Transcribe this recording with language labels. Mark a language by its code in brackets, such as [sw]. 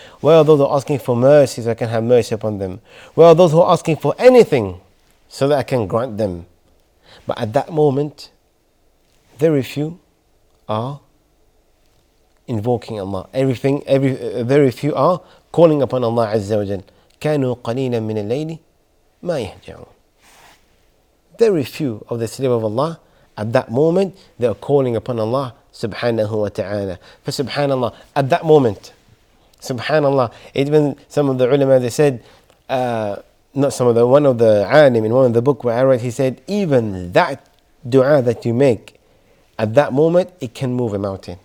[en] Where are those who are asking for mercy so I can have mercy upon them? Where are those who are asking for anything so that I can grant them? But at that moment, very few are invoking Allah. Very few are calling upon Allah Azza wa Jal. [ar] كانوا قليلا من الليل ما يهجعون. [en] Very few of the slaves of Allah at that moment they are calling upon Allah subhanahu wa ta'ala. For subhanallah, at that moment, subhanallah, even some of the ulama they said, one of the alim in one of the book where I read, he said even that dua that you make at that moment, it can move a mountain.